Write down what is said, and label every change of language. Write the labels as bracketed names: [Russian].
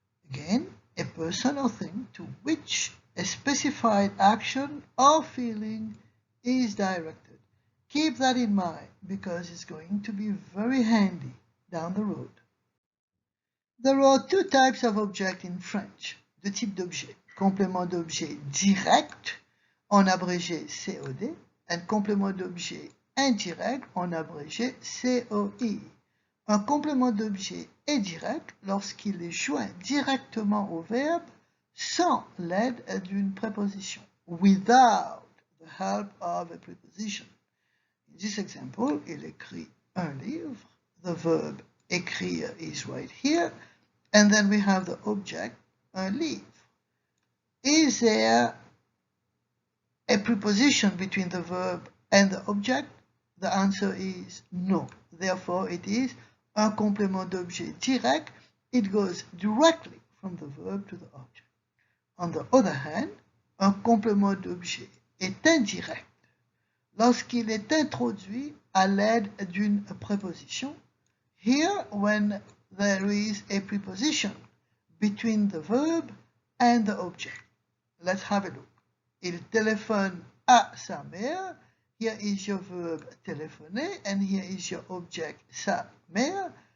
[English] Again, a person or thing to which a specified action or feeling is directed. Keep that in mind because it's going to be very handy down the road. There are two types of object in French. [French] Deux types d'objets. Complément d'objet direct, en abrégé COD, and complément d'objet indirect, en abrégé COI. Un complément d'objet est direct lorsqu'il est joint directement au verbe sans l'aide d'une préposition, [English] without the help of a preposition. In this example, [French] il écrit un livre. [English] The verb écrire is right here. And then we have the object, un livre. Is there a preposition between the verb and the object? The answer is no. Therefore, it is un complément d'objet direct. It goes directly from the verb to the object. On the other hand, [French] un complément d'objet est indirect lorsqu'il est introduit à l'aide d'une préposition. [English] Here, when there is a preposition between the verb and the object. Let's have a look. [French] Il téléphone à sa mère. [English] Here is your verb téléphoner, and here is your object, sa mère.